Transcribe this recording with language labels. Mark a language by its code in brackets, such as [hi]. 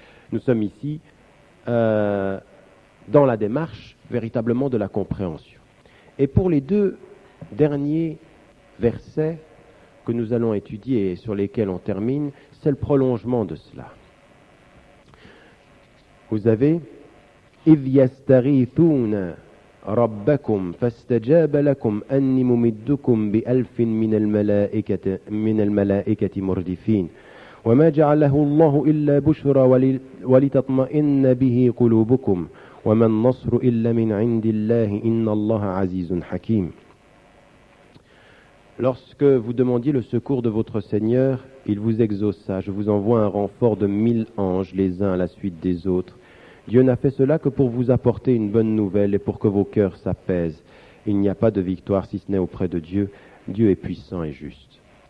[fr] Nous sommes ici dans la démarche véritablement de la compréhension. Et pour les deux derniers versets que nous allons étudier et sur lesquels on termine, c'est le prolongement de cela. Vous avez [ar] إِذْ يَسْتَغِيثُونَ رَبَّكُمْ فَاسْتَجَابَ لَكُمْ أَنِّي مُمِدُّكُمْ بِأَلْفٍ من الملائكة مردفين وما جعله الله إلا بشرى ولتطمئن به قلوبكم وما النصر إلا من عند الله إن الله عزيز حكيم. [fr] Lorsque vous demandiez le secours de votre Seigneur, il vous exauça. Je vous envoie un renfort de 1000 anges, les uns à la suite des autres. Dieu n'a fait cela que pour vous apporter une bonne nouvelle et pour que vos cœurs s'apaisent. Il n'y a pas de victoire si ce n'est auprès de Dieu. Dieu est puissant et juste.